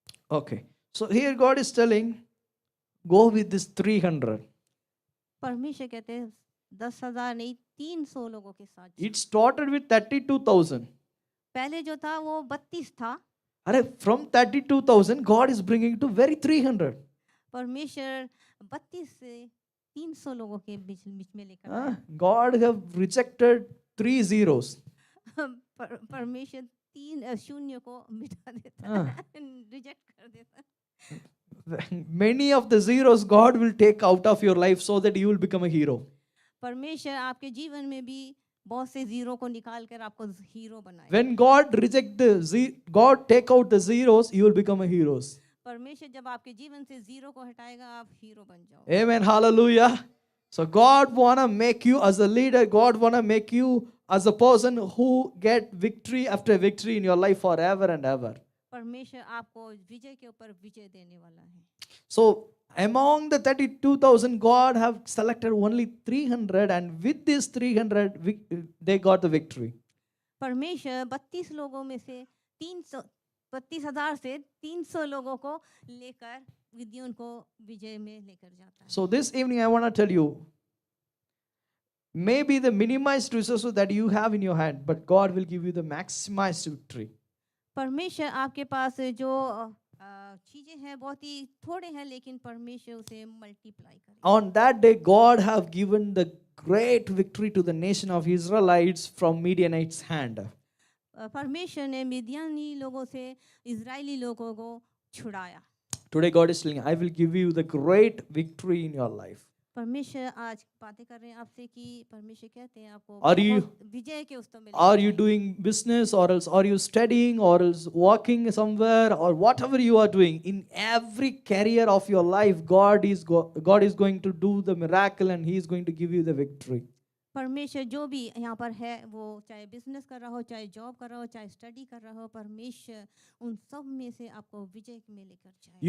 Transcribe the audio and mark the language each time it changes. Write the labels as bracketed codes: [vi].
[en] Okay. So here God is telling, go with this 300. [hi] परमेश्वर कहते हैं 10,000 नहीं 300 लोगों के साथ। [en] It started with 32,000. [hi] पहले जो था वो 32 था। [en] अरे from 32,000 God is bringing to very 300. [hi] परमेश्वर 32 से 300 लोगों के बीच में लेकर आया। [en] God have rejected 3 zeros. [hi] परमेश्वर 3 शून्य को मिटा देता है, रिजेक्ट कर देता है। [en] Many of the zeros God will take out of your life so that you will become a hero. [hi] परमेश्वर आपके जीवन में भी बहुत से जीरो को निकाल कर आपको हीरो बनाएगा। [en] When God God take out the zeros, you will become a heroes. [hi] परमेश्वर जब आपके जीवन से जीरो को हटाएगा आप हीरो बन जाओगे। [en] Amen. Hallelujah. So God wanna make you as a leader. God wanna make you as a person who get victory after victory in your life forever and ever. [hi] परमेश्वर आपको विजय के ऊपर विजय देने वाला है। [en] So among the 32,000, God have selected only 300, and with this 300, they got the victory. [hi] परमेश्वर 32 लोगों में से 32,000 से 300 लोगों को लेकर गिदोन को विजय में लेकर जाता है। [en] So this evening, I want to tell you, maybe the minimized resources that you have in your hand, but God will give you the maximized victory. [hi] परमेश्वर आपके पास जो चीजें हैं बहुत ही थोड़े हैं, लेकिन परमेश्वर उसे मल्टीप्लाई करेगा। [en] On that day, God have given the great victory to the nation of Israelites from Midianites' hand. [hi] परमेश्वर ने मिद्यानी लोगों से इजरायली लोगों को छुड़ाया। [en] Today, God is telling, I will give you the great victory in your life. [hi] परमेश्वर आज बातें कर रहे हैं आपसे कि परमेश्वर कहते हैं आपको [en] Are you- [hi] बहुत विजय के उस में [en] Are you doing business, or else are you studying, or else working somewhere, or whatever you are doing? In every career of your life, God is going to do the miracle, and He is going to give you the victory. [hi] परमेश्वर जो भी यहाँ पर है, वो चाहे business कर रहा हो, चाहे जॉब कर रहा हो, चाहे स्टडी कर रहा हो, परमेश्वर उन सब में से आपको विजय में लेकर जाए।